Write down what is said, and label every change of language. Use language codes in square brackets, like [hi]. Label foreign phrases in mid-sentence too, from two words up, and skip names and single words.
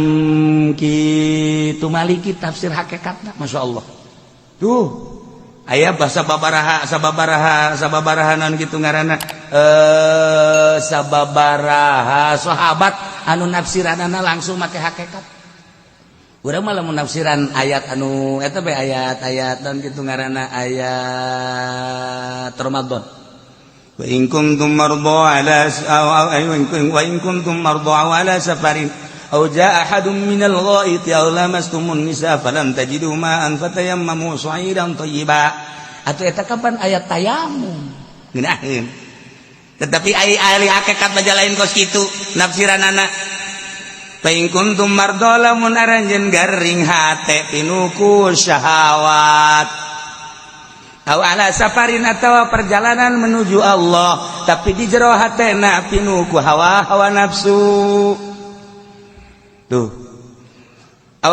[su] kitu Maliki tafsir hakikatna masyaallah tuh aya bahasa sababaraha naon kitu ngaranna sababaraha sahabat anu nafsiranana langsung make hakikat urang mah lamun nafsiran ayat anu eta bae ayat-ayat dan kitu ngaranna [ar] ayat Ramadan وإن كنتم مرضى على سفر أو جاء أحد من الغائط أو لامستم النساء فلم تجدوا ماء فتيمموا صعيدا طيبا atuh eta kapan ayat tayamum ngeunaheun tetapi ahli hakikat bae lain kos kitu [su] nafsiranana paing [ar] كنتم مرضى [su] lamun aranjeun garing hate pinuku syahawat [ar] أو على سفر [su] atawa perjalanan menuju Allah tapi di jero hatena pinuku hawa nafsu tuh aw